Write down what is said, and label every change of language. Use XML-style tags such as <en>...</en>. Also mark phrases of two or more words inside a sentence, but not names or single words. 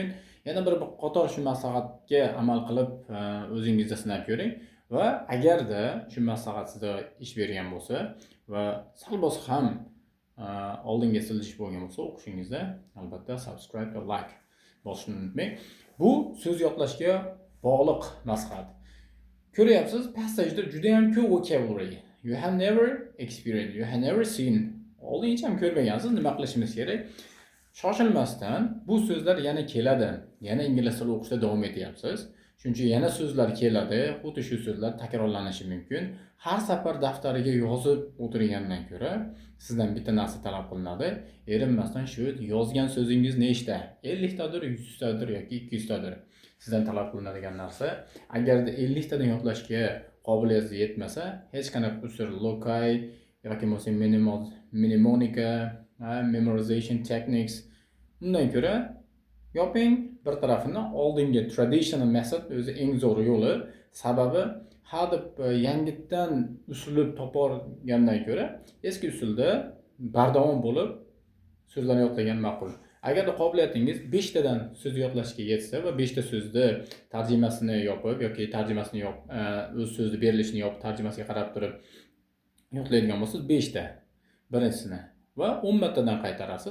<uz>Yana bir qator shu maslahatga amal qilib, o'zingizda sinab ko'ring va agarda shu maslahat sizga ish bergan bo'lsa va sal bo'lsa ham oldinga siljish bo'lgan bo'lsa o'qishingizda, albatta subscribe va like bosishni unutmang. Bu so'z yodlashga bog'liq maslahat. Ko'ryapsiz, passajda juda ham ko'p vocabulary.</uz> <en>You have never experienced, you have never seen.</en> <uz>Oldincha ham ko'rmagansiz, nima qilishimiz kerak? Shoshilmasdan bu so'zlar yana keladi. Yana ingliz tili o'qishda davom etyapsiz. Chunki yana so'zlar keladi, xuddi shu so'zlar takrorlanishi mumkin. Har safar daftariga yozib o'tirgandan ko'ra, sizdan bitta narsa talab qilinadi. Erinmasdan shu yozgan so'zingiz nechta? 50 tadir, 100 tadir yoki 200 tadir. Sizdan talab qilinadigan narsa, agarda 50 tadan yodlashga qobiliyatingiz yetmasa, hech qanaqa usul loci yoki bo'lmasa mnemonika,</uz> <en>memorization techniques</en> <uz>undan ko'ra yoping bir tarafini, oldingi</uz> <en>traditional method</en> <uz>o'zi eng zo'r yo'li. Sababi har deb yangitdan usulib topargandan ko'ra eski usulda bardavom bo'lib so'zlarni yodlagan ma'qul. Agarda qobiliyatingiz 5 tadan so'z yodlashga yetsa va 5 ta so'zni tarjimasini yopib yoki tarjimasini o'z so'zni berilishini yopib tarjimasiga qarab turib yodlaydigan bo'lsangiz 5 ta birinchisini va 10 martadan qaytarasiz.</uz>